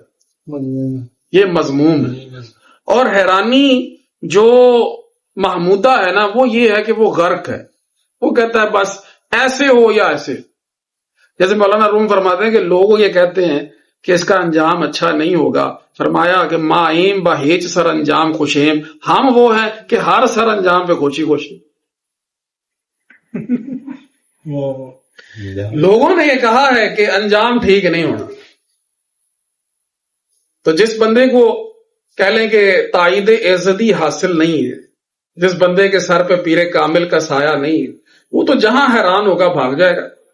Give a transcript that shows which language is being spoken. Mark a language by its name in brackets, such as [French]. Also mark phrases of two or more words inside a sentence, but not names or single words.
[Urdu] یہ مذموم ہے. اور حیرانی جو محمودہ ہے نا وہ یہ ہے کہ وہ غرق ہے. وہ کہتا ہے بس ایسے ہو یا ایسے. جیسے مولانا روم فرماتے ہیں کہ لوگ یہ کہتے ہیں کہ اس کا انجام اچھا نہیں ہوگا. [Persian] فرمایا کہ ماہیم با ہیچ سر انجام خوشیم. [Urdu] ہم وہ ہیں کہ ہر سر انجام پہ خوشی خوشی. لوگوں نے یہ کہا ہے کہ انجام ٹھیک نہیں ہونا. تو جس بندے کو کہہ لیں کہ تائید عزتی حاصل نہیں ہے، جس بندے کے سر پہ پیر کامل کا سایہ نہیں ہے، وہ تو جہاں حیران ہوگا بھاگ جائے گا.